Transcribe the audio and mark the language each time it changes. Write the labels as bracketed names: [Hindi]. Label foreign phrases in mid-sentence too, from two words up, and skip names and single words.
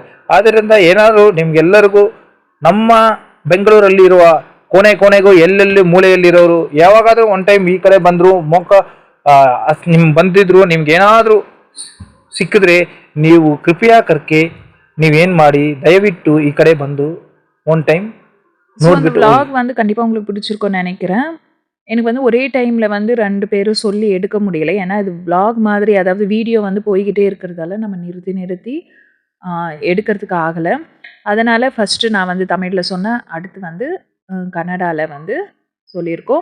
[Kannada] ಆದ್ದರಿಂದ ಏನಾದರೂ ನಿಮಗೆಲ್ಲರಿಗೂ ನಮ್ಮ ಬೆಂಗಳೂರಲ್ಲಿರುವ ಕೊನೆಗೂ ಎಲ್ಲೆಲ್ಲಿ ಮೂಲೆಯಲ್ಲಿರೋರು ಯಾವಾಗಾದರೂ [English] one time [Kannada] ಈ ಕಡೆ ಬಂದರು ಬಂದಿದ್ರು, ನಿಮ್ಗೇನಾದರೂ ಸಿಕ್ಕಿದ್ರೆ ನೀವು [Hindi] कृपया करके [Kannada] ನೀವೇನು ಮಾಡಿ ದಯವಿಟ್ಟು ಈ கಡೆ ಬಂದು [English] one time [Tamil] நோட்பிட்டு vlog வந்து கண்டிப்பாக உங்களுக்கு பிடிச்சிருக்கும்னு நினைக்கிறேன். எனக்கு வந்து ஒரே டைமில் வந்து 2 பேரும் சொல்லி எடுக்க முடியல. ஏன்னா இது vlog மாதிரி, அதாவது வீடியோ வந்து போய்கிட்டே இருக்கிறதால நம்ம நிறுத்தி எடுக்கிறதுக்கு ஆகலை. அதனால் ஃபஸ்ட்டு நான் வந்து தமிழில் சொன்னேன், அடுத்து வந்து கன்னடாவில் வந்து சொல்லியிருக்கோம்.